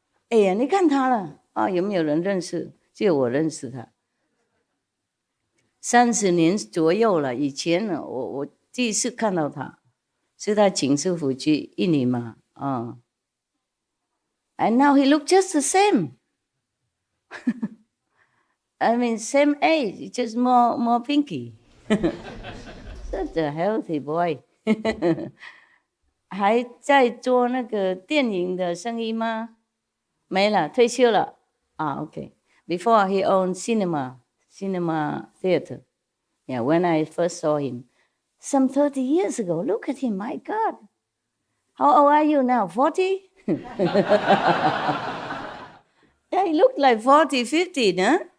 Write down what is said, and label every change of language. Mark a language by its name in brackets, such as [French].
[Chinese] 哎呀，你看他了啊？有没有人认识？只有我认识他。 30年左右了，以前呢，我第一次看到他，是他请师傅去印尼嘛， [English] And now he look just the same. I mean, same age, just more pinky. Such a healthy boy. [Chinese] 还在做那个电影的生意吗？没了，退休了。OK. [English] Before he owned cinema theater. Yeah, when I first saw him, some 30 years ago. Look at him, my God. How old are you now? 40? Yeah, he looked like 40, 50, huh?